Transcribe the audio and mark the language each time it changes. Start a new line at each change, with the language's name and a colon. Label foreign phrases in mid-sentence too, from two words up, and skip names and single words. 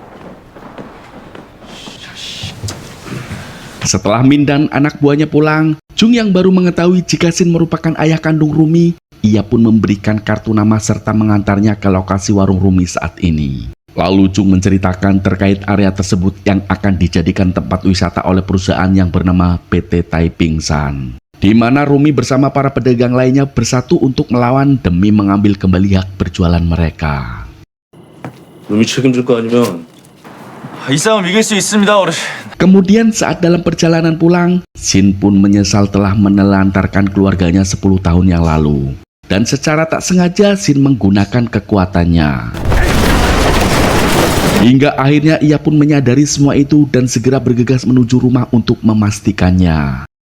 Indonesian: Setelah Min dan anak buahnya pulang, Jung yang baru mengetahui jika Shin merupakan ayah kandung Rumi, ia pun memberikan kartu nama serta mengantarnya ke lokasi warung Rumi saat ini. Lalu Jung menceritakan terkait area tersebut yang akan dijadikan tempat wisata oleh perusahaan yang bernama PT Taiping San, di mana Rumi bersama para pedagang lainnya bersatu untuk melawan demi mengambil kembali hak berjualan mereka.
Korean: 룸이 책임질 거 아니면 이 싸움 이길 수 있습니다, 어르신.
Indonesian: Kemudian saat dalam perjalanan pulang, Shin pun menyesal telah menelantarkan keluarganya 10 tahun yang lalu. Dan secara tak sengaja Shin menggunakan kekuatannya. Hingga akhirnya ia pun menyadari semua itu dan segera bergegas menuju rumah untuk memastikannya.